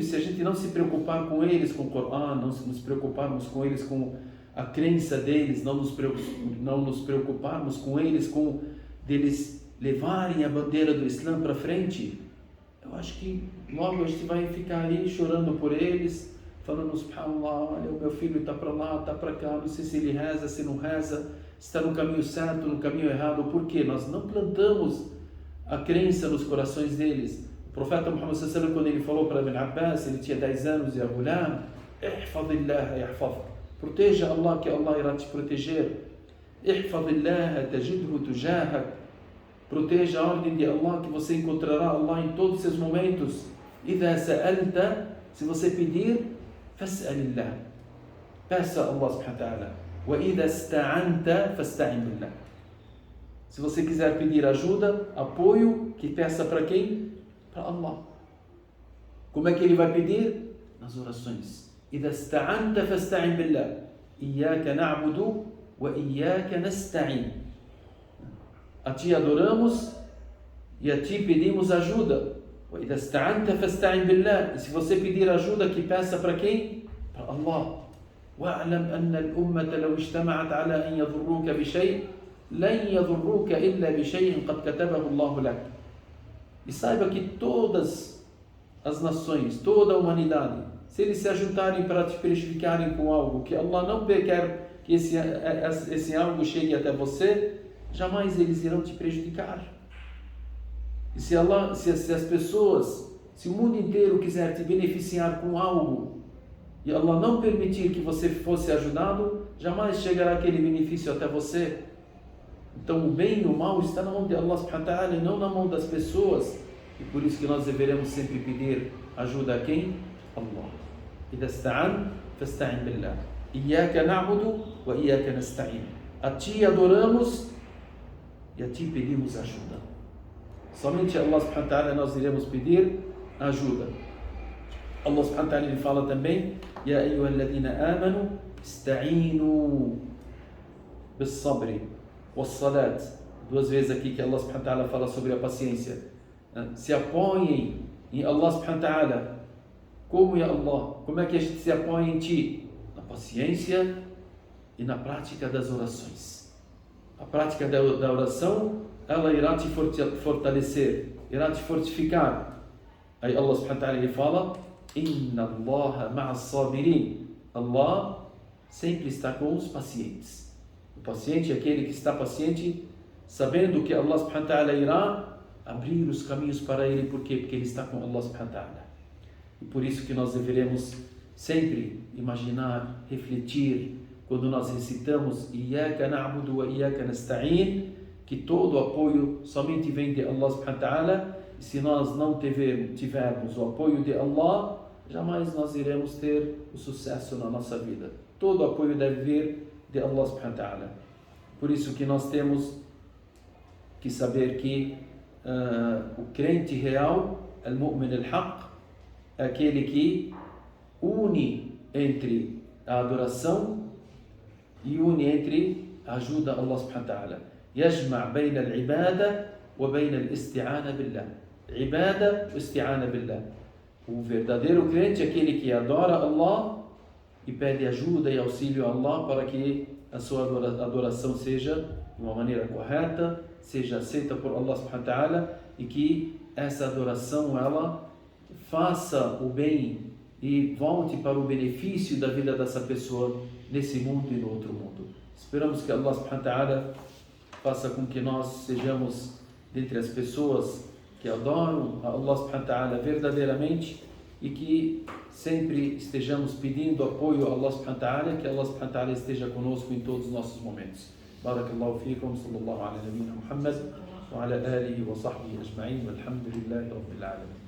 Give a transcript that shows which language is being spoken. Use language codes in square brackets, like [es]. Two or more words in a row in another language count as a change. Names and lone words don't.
[pt] Se a gente não se preocupar com eles, com o Corão, não nos preocuparmos com eles, com a crença deles, não nos preocuparmos com eles, com deles levarem a bandeira do Islã para frente, eu acho que logo a gente vai ficar ali chorando por eles, falando, subhanallah, olha, o meu filho está para lá, está para cá, não sei se ele reza, se não reza, está no caminho certo, no caminho errado. Por quê? Nós não plantamos a crença nos corações deles. O profeta Muhammad [ar] صلى الله عليه وسلم, [pt] quando ele falou para Ibn Abbas, ele tinha 10 anos, e Ghulam, [ar] احفظ الله يحفظك, [pt] proteja Allah, que Allah irá te proteger. [ar] احفظ الله تجده تجاهك, [pt] proteja a ordem de Allah, que você encontrará Allah em todos os seus momentos. [ar] إذا سألت, [pt] se você pedir, fas'alillah, peça a Allah [ar] سبحانه وتعالى. وإذا استعنت فاستعن بالله. [pt] Se você quiser pedir ajuda, apoio, que peça para quem? Para Allah. Como é que ele vai pedir? Nas orações. [ar] إذا استعنت فاستعن بالله إياك نعبد وإياك نستعين. [pt] A ti adoramos e a ti pedimos ajuda. [ar] وإذا استعنت فاستعن بالله. [pt] E se você pedir ajuda, que peça para quem? Para Allah. [ar] واعلم أن الأمة لو اجتمعت على أن يضروك بشيء لن يضروك إلا بشيء قد كتبه الله لك. [pt] E saiba que todas as nações, toda a humanidade, se eles se ajuntarem para te prejudicarem com algo que Allah não quer que esse algo chegue até você, jamais eles irão te prejudicar. E se as pessoas, se o mundo inteiro quiser te beneficiar com algo, e Allah não permitir que você fosse ajudado, jamais chegará aquele benefício até você. Então o bem e o mal está na mão de Allah [ar] سبحانه وتعالى [pt] e não na mão das pessoas. E por isso que nós deveremos sempre pedir ajuda a quem? Allah. [ar] إذا استعن فاستعن بالله إياك نعبد وإياك نستعين. [pt] A ti adoramos e a ti pedimos ajuda. Somente a Allah [ar] سبحانه وتعالى [pt] nós iremos pedir ajuda. Allah [ar] سبحانه وتعالى [pt] ele fala também: [ar] يا أيها الذين آمنوا استعينوا بالصبر والصلاة. [pt] Duas vezes aqui que Allah [ar] سبحانه وتعالى [pt] fala sobre a paciência. Se apoiem em Allah [ar] سبحانه وتعالى. [pt] Como, [ar] يا الله? [pt] Como é que a gente se apoia em Ti? Na paciência e na prática das orações. A prática da oração, ela irá te fortalecer, irá te fortificar. Aí Allah [ar] سبحانه وتعالى [pt] ele fala: [ar] إن الله مع الصابرين. [pt] Allah sempre está com os pacientes. O paciente é aquele que está paciente, sabendo que Allah [ar] سبحانه وتعالى [pt] irá abrir os caminhos para ele. Por quê? Porque ele está com Allah [ar] سبحانه وتعالى. [pt] E por isso que nós deveremos sempre imaginar, refletir quando nós recitamos [ar] إياك نعبد وإياك نستعين, [pt] que todo o apoio somente vem de Allah [ar] سبحانه وتعالى, [pt] e se nós não tivermos o apoio de Allah, jamais nós iremos ter o sucesso na nossa vida. Todo o apoio deve vir de Allah [ar] سبحانه وتعالى. [pt] Por isso que nós temos que saber que o crente real, [ar] المؤمن الحق, [pt] é aquele que une entre a adoração e une entre a ajuda a Allah [ar] سبحانه وتعالى. يجمع بين العبادة وبين الاستعانة بالله. عبادة واستعانة بالله. [pt] O verdadeiro crente é aquele que adora Allah e pede ajuda e auxílio a Allah para que a sua adoração seja de uma maneira correta, seja aceita por Allah [ar] سبحانه وتعالى, [pt] e que essa adoração ela faça o bem e volte para o benefício da vida dessa pessoa nesse mundo e no outro mundo. Esperamos que Allah [ar] سبحانه وتعالى [pt] faça com que nós sejamos dentre as pessoas que adoram a Allah [ar] سبحانه وتعالى [pt] verdadeiramente e que sempre estejamos pedindo apoio a Allah [ar] سبحانه وتعالى, [pt] que Allah [ar] سبحانه وتعالى [pt] esteja conosco em todos os nossos momentos. [ar] بارك الله فيكم، صلى الله على نبينا محمد وعلى آله وصحبه أجمعين، والحمد لله رب العالمين.